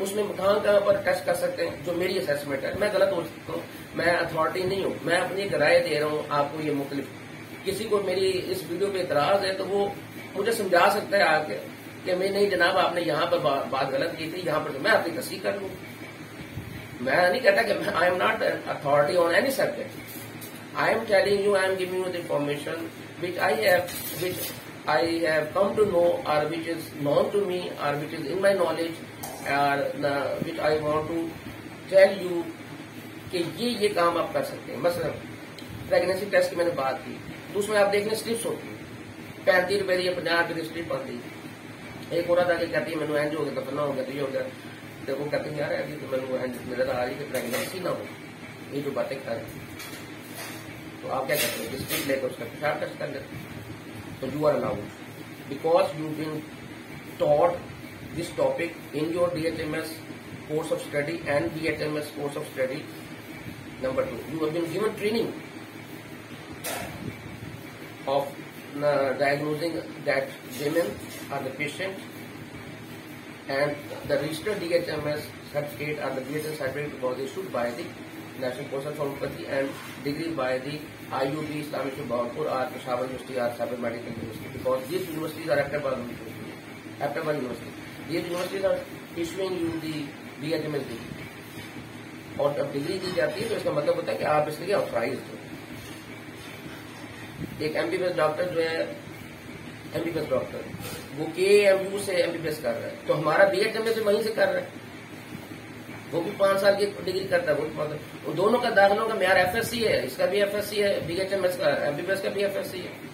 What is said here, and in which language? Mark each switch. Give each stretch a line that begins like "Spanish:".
Urdu: اس میں کہاں پر ٹیسٹ کر سکتے ہیں جو میری اسیسمنٹ ہے. میں غلط ہو سکتا ہوں، میں اتھارٹی نہیں ہوں، میں اپنی ایک رائے دے رہا ہوں آپ کو. یہ مختلف کسی کو میری اس ویڈیو پہ اعتراض ہے تو وہ مجھے سمجھا سکتا ہے آ کے کہ میں نہیں جناب آپ نے یہاں پر بات غلط کی تھی، یہاں پر میں اپنی تصحیح کر لوں. میں نہیں کہتا کہ
English: I am not authority on any subject. I am telling you, I am giving you the information which I have come to know, or which is known to me, or which is in my knowledge, or which I want to tell you
Urdu: کہ یہ کام آپ کر سکتے ہیں. مثلا pregnancy test کی میں نے بات کی تو اس میں آپ دیکھ لیں اسٹرپس ہوتی ہیں 35 روپے یا 50 روپے کی اسٹرپ آتی ہے. ایک عورت آ کے کہتی ہے میں نے اینج ہو گیا، دفنا ہو گیا، تو یہ ہو گیا. تو وہ کہتے ہیں یار ابھی تو میں نے نظر آ رہی کہ پریگنینسی نہ ہو. یہ جو باتیں کر رہے ہیں تو آپ کیا کرتے ہیں اسٹرپ لے کر اس کا پیشاب ٹیسٹ کر لیتے ہیں.
English: تو you are allowed because you been taught this topic in your DHMS course of study and BHMS course of study. Number 2, you have been given training of diagnosing that women are the patient, and the registered DHMS certificate or the BHMS certificate was issued by the National Course of Homeopathy and degree by the IUB Islamic Bahawalpur or Peshawar University or Sabar Medical University, because these universities are Ahmedabad University. These universities are issuing you the BHMS degree.
Urdu: اور جب degree دی جاتی ہے تو اس کا مطلب ہوتا ہے کہ آپ اس لیے آتھرائزڈ ہو. ایک MBBS ڈاکٹر جو ہے MBBS ڈاکٹر وہ KMU سے MBBS کر رہا ہے تو ہمارا BHMS سے وہیں سے کر رہا ہے. وہ بھی 5 سال کی ڈگری کرتا ہے. وہ دونوں کا داخلوں کا معیار FSC ہے، اس کا بھی FSC ہے، BHMS کا MBBS کا بھی FSC ہے.